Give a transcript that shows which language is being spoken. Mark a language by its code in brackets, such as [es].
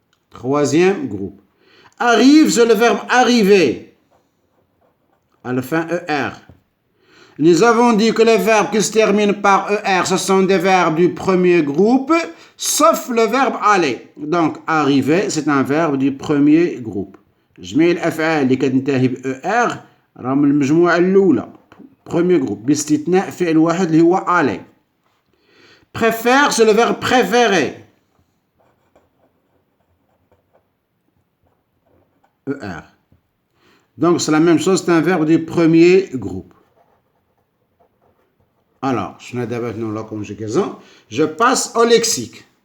[fr] Troisième groupe. Arrive, c'est le verbe arriver. À la fin, ER. Nous avons dit que les verbes qui se terminent par ER, ce sont des verbes du 1er groupe, sauf le verbe aller. Donc, arriver, c'est un verbe du 1er groupe. [ar] جميع الأفعال اللي كتنتهي ب ER راهم المجموعة الأولى. [fr] 1er groupe. [ar] باستثناء فعل واحد اللي هو aller. [fr] Préfère, c'est le verbe préférer. ER. Donc, c'est la même chose, c'est un verbe du 1er groupe. Alors, je n'ai d'abord la conjugaison. Je passe au lexique.